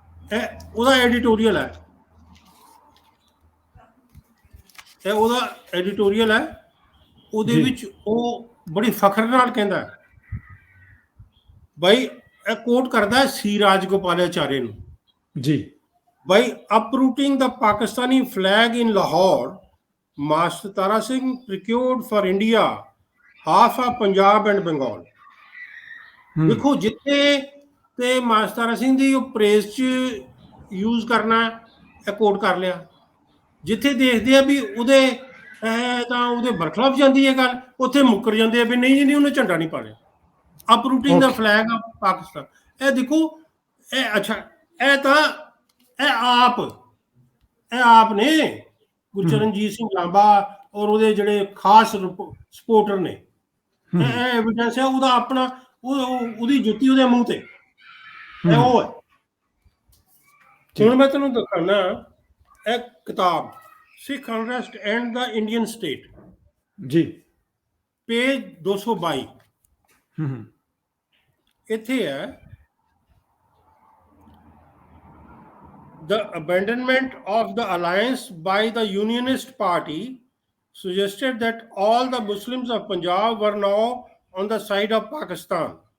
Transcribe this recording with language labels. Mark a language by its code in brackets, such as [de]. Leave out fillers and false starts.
[pa] ਇਹ ਉਹਦਾ ਐਡੀਟੋਰੀਅਲ ਹੈ, ਇਹ ਉਹਦਾ ਐਡੀਟੋਰੀਅਲ ਹੈ। ਉਹਦੇ ਵਿੱਚ ਉਹ ਬੜੀ ਫਖਰ ਨਾਲ ਕਹਿੰਦਾ ਬਾਈ, ਇਹ ਕੋਟ ਕਰਦਾ ਸੀ ਰਾਜਗੋਪਾਲਾਚਾਰੇ ਨੂੰ ਜੀ, ਬਾਈ, [en] uprooting the Pakistani flag in Lahore, Master Tara Singh procured for India half of Punjab and Bengal। [pa] ਦੇਖੋ, ਜਿੱਥੇ ਤੇ ਮਾਸਟਰ ਤਾਰਾ ਸਿੰਘ ਦੀ ਉਹ ਪ੍ਰੇਸ 'ਚ ਯੂਜ਼ ਕਰਨਾ, ਇਹ ਕੋਟ ਕਰ ਲਿਆ। ਜਿੱਥੇ ਦੇਖਦੇ ਆ ਵੀ ਉਹਦੇ ਤਾਂ ਉਹਦੇ ਬਰਖਲਾਫ ਜਾਂਦੀ ਹੈ ਗੱਲ, ਉੱਥੇ ਮੁੱਕਰ ਜਾਂਦੇ ਆ ਵੀ ਨਹੀਂ ਜੀ, ਉਹਨੇ ਝੰਡਾ ਨਹੀਂ ਪਾੜਿਆ। [en] uprooting the flag of Pakistan, [pa] ਇਹ ਦੇਖੋ, ਇਹ ਅੱਛਾ, ਇਹ ਤਾਂ ਇਹ ਆਪ ਨੇ ਗੁਰਚਰਨਜੀਤ ਸਿੰਘ ਲਾਂਬਾ ਔਰ ਉਹਦੇ ਜਿਹੜੇ ਖਾਸ ਸਪੋਰਟਰ ਨੇ। ਇਹ ਐਵੀਡੈਂਸ ਹੈ ਉਹਦਾ ਆਪਣਾ, ਉਹਦੀ ਜੁੱਤੀ ਉਹਦੇ ਮੂੰਹ ਤੇ, ਇਹ ਉਹ ਹੈ। ਹੁਣ ਮੈਂ ਤੁਹਾਨੂੰ ਦਿਖਾਣਾ ਇਹ ਕਿਤਾਬ, ਸਿੱਖ unrest and ਦਾ Indian state ਜੀ, ਪੇਜ 222। ਇੱਥੇ ਹੈ [en] the abandonment of the alliance by the Unionist Party suggested that all the Muslims of Punjab were now on the side of Pakistan।